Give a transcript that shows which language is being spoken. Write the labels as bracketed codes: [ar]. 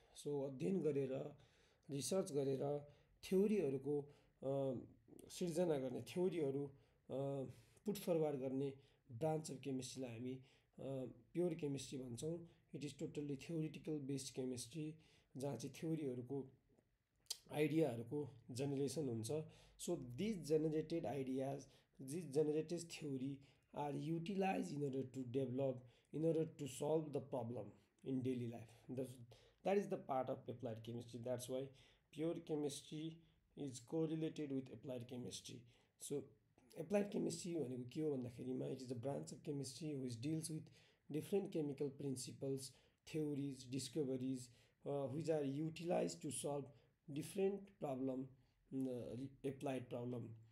[ne] So अध्ययन गरेर, research गरेर थ्योरीहरूको सिर्जना गर्ने, थ्योरीहरू पुट फरवार्ड गर्ने ब्रान्च अफ केमिस्ट्रीलाई हामी प्योर केमिस्ट्री भन्छौँ। [en] it is totally theoretical based chemistry, [ne] जहाँ चाहिँ थ्योरीहरूको आइडियाहरूको जेनेरेसन हुन्छ। [en] So this generated ideas, this generated theory are utilize in order to develop, in order to solve the problem in daily life. That is the part of applied chemistry. That's why pure chemistry is correlated with applied chemistry. [ne] So applied chemistry भनेको के हो भन्दाखेरिमा [en] It is the branch of chemistry which deals with different chemical principles, theories, discoveries which are utilized to solve different problem, applied problem.